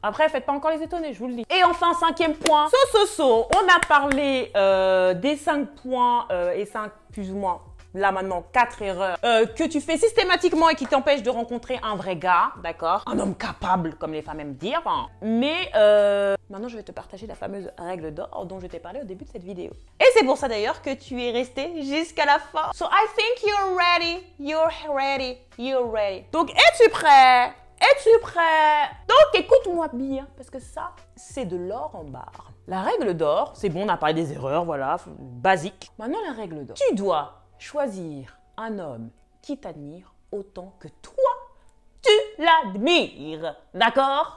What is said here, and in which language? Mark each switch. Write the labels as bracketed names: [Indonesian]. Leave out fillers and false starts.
[French] Après, faites pas encore les étonner, je vous le dis. Et enfin, 5e point, on a parlé des 5 points et 5 plus ou moins, là maintenant, 4 erreurs que tu fais systématiquement et qui t'empêchent de rencontrer un vrai gars, d'accord? Un homme capable, comme les femmes aiment dire. Mais maintenant, je vais te partager la fameuse règle d'or dont je t'ai parlé au début de cette vidéo. Et c'est pour ça d'ailleurs que tu es resté jusqu'à la fin. [English] So I think you're ready, you're ready, you're ready. [French] Donc, es-tu prêt? Es-tu prêt? Donc, écoute-moi bien, parce que ça, c'est de l'or en barre. La règle d'or, c'est bon, on a parlé des erreurs, voilà, basique. Maintenant, la règle d'or. Tu dois choisir un homme qui t'admire autant que toi, tu l'admires. D'accord?